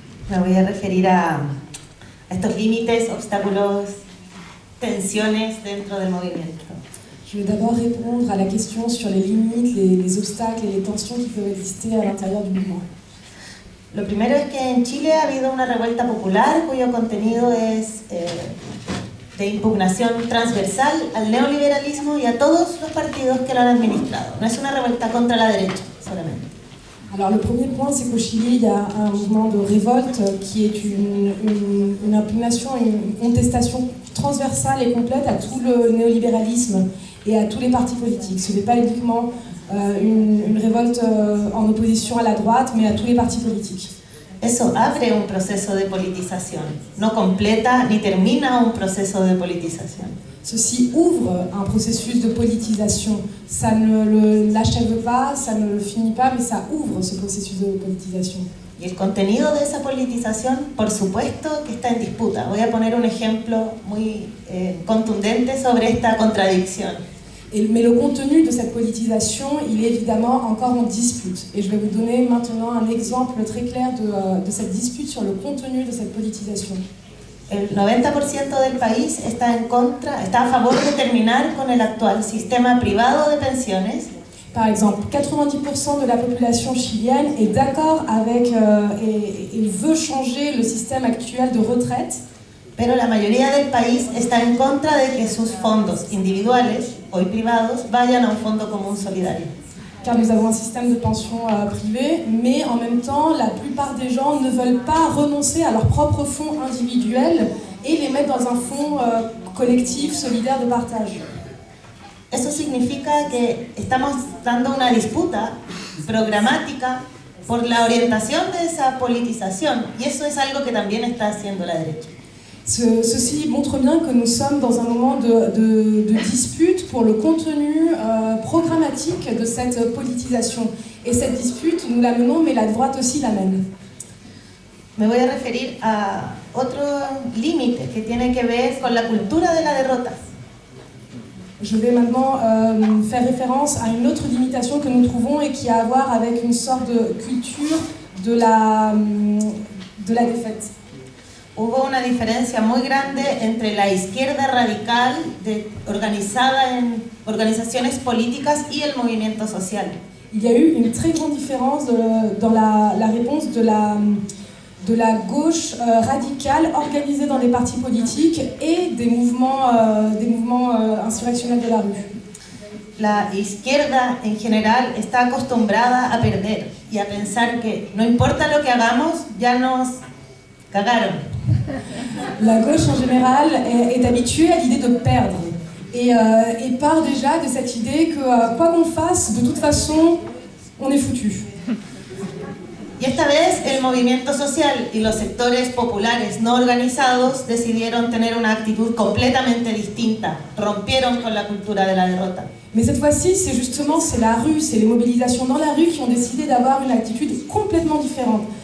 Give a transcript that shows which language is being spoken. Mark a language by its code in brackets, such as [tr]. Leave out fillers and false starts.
[es] Me voy a referir a estos límites, obstáculos, tensiones dentro del movimiento. [fr] Je vais d'abord répondre à la question sur les limites, les obstacles et les tensions qui peuvent exister à l'intérieur du mouvement. [es] Lo primero es que en Chile ha habido una revuelta popular cuyo contenido es de impugnación transversal al neoliberalismo y a todos los partidos que lo han administrado. No es una revuelta contra la derecha solamente. [fr] Alors le premier point, c'est qu'au Chili, il y a un mouvement de révolte qui est une impugnation, une contestation transversale et complète à tout le néolibéralisme et à tous les partis politiques. Ce n'est pas uniquement une révolte en opposition à la droite, mais à tous les partis politiques. [es] Eso abre un proceso de politización, no completa ni termina un proceso de politización. [fr] Ceci ouvre un processus de politisation. Ça ne l'achève pas, ça ne le finit pas, mais ça ouvre ce processus de politisation. [es] Y el contenido de esa politización, por supuesto, que está en disputa. Voy a poner un ejemplo muy contundente sobre esta contradicción. [fr] Mais le contenu de cette politisation, il est évidemment encore en dispute. Et je vais vous donner maintenant un exemple très clair de cette dispute sur le contenu de cette politisation. [es] El 90% del país está a favor de terminar con el actual sistema privado de pensiones. [fr] Par exemple, 90% de la population chilienne est d'accord avec et veut changer le système actuel de retraite. [es] Pero la mayoría del país está en contra de que sus fondos individuales, hoy privados, vayan a un fondo común solidario. [fr] Car nous avons un système de pension privé, mais en même temps, la plupart des gens ne veulent pas renoncer à leurs propres fonds individuels et les mettre dans un fonds collectif, solidaire de partage. [es] Eso significa que estamos dando una disputa programática por la orientación de esa politización, y eso es algo que también está haciendo la derecha. [fr] Ceci montre bien que nous sommes dans un moment de dispute pour le contenu programmatique de cette politisation. Et cette dispute, nous la menons, mais la droite aussi la mène. [es] Me voy a referir a otro límite que tiene que ver con la cultura de la derrota. [fr] Je vais maintenant faire référence à une autre limitation que nous trouvons et qui a à voir avec une sorte de culture de la défaite. [es] Hubo una diferencia muy grande entre la izquierda radical organizada en organizaciones políticas y el movimiento social. [fr] Il y a eu une très grande différence dans la réponse de de la gauche radicale organisée dans les partis politiques et des mouvements insurrectionnels de la rue. [es] La izquierda en general está acostumbrada a perder y a pensar que no importa lo que hagamos, ya nos cagaron. [fr] La gauche en général est habituée à l'idée de perdre et part déjà de cette idée que quoi qu'on fasse, de toute façon, on est foutu. [es] Y esta vez el movimiento social y los sectores populares no organizados decidieron tener una actitud completamente distinta, rompieron con la cultura de la derrota. [fr] Mais cette fois-ci, c'est la rue, c'est les mobilisations dans la rue qui ont décidé d'avoir une attitude complètement différente.